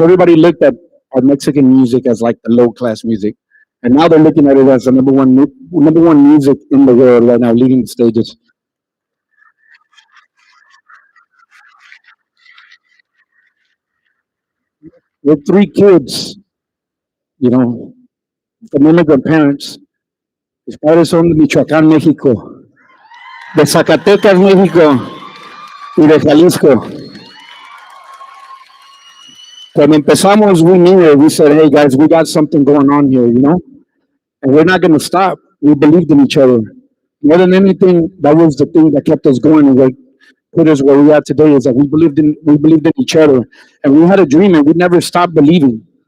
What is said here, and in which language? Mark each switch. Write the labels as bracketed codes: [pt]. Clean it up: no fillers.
[en] Everybody looked at our Mexican music as like the low class music, and now they're looking at it as the number one music in the world right now, leading the stages. We're three kids, you know, from immigrant parents. [es] Mis padres son de Michoacán, México, de Zacatecas, México, y de Jalisco. Cuando empezamos, [en] we knew it. We said, hey guys, we got something going on here, you know, and we're not going to stop. We believed in each other. More than anything, that was the thing that kept us going and what put us where we are today is that we believed in each other, and we had a dream and we never stopped believing.